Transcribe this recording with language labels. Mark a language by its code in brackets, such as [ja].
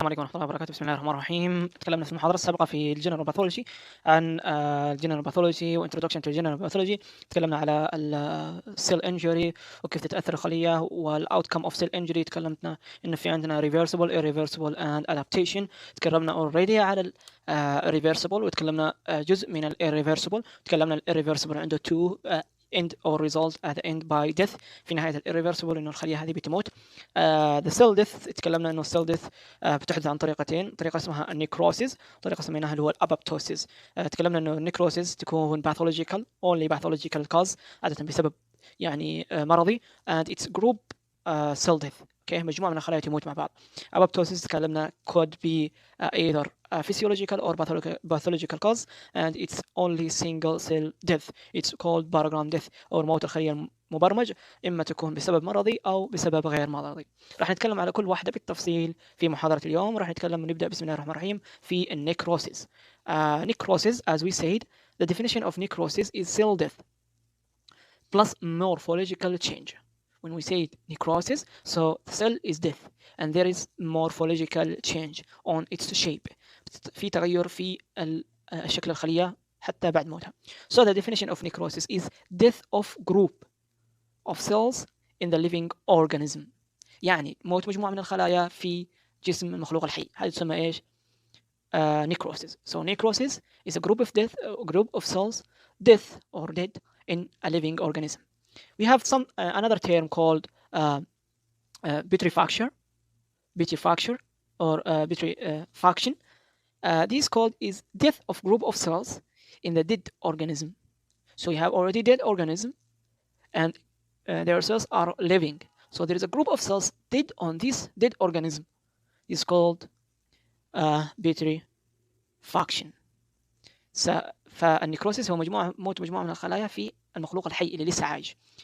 [ar] السلام عليكم ورحمة الله وبركاته. بسم الله الرحمن الرحيم. تكلمنا في المحاضرة السابقة في الجنرال باثولوجي عن الجنرال باثولوجي [en] وانترودكشن تو الجنرال باثولوجي. [ar] تكلمنا على السيل انجري وكيف تتأثر الخلية [en] والاوتكم of cell injury. [ar] تكلمنا انه في عندنا ريفرسبل [en] irreversible and adaptation. [ar] تكلمنا اوريدي على الريفرسبل وتكلمنا جزء من الirreversible. تكلمنا الirreversible عنده [en] two end or result at the end by death. [ar] في نهاية الirreversible إنه الخلية هذه بتموت. [en] the cell death [ar] تكلمنا إنه cell death بتحدث عن طريقتين، طريقة اسمها النيكروسيس، طريقة سميناها اللي هو الأبابتوسيس. تكلمنا إنه النيكروسيس تكون [en] pathological only pathological cause، [ar] عادة بسبب يعني مرضي، [en] and it's group cell death. [ar] اوكي، مجموعة من الخلايا تموت مع بعض. أبابتوسيس تكلمنا [en] could be either physiological or pathological cause and it's only single cell death. It's called barogram death [ar] أو موت الخلية المبرمج، إما تكون بسبب مرضي أو بسبب غير مرضي. راح نتكلم على كل واحدة بالتفصيل في محاضرة اليوم. راح نتكلم ونبدأ بسم الله الرحمن الرحيم في النيكروسيس. [en] necrosis, as we said, the definition of necrosis is cell death plus morphological change. When we say necrosis, so the cell is death and there is morphological change on its shape. [ar] في تغير في الشكل الخلية حتى بعد موتها. [en] So the definition of necrosis is death of group of cells in the living organism. [ar] يعني موت مجموعة من الخلايا في جسم المخلوق الحي. هذه تسمى إيش؟ necrosis. [en] So necrosis is a group of death, a group of cells death or dead in a living organism. We have some another term called putrefaction or putrefaction. This called is death of group of cells in the dead organism. So you have already dead organism and their cells are living. So there is a group of cells dead on this dead organism. It's called putrefaction. [ar] فالنيكروسيس هو موت مجموعة من الخلايا في المخلوق الحي اللي لسه عايش.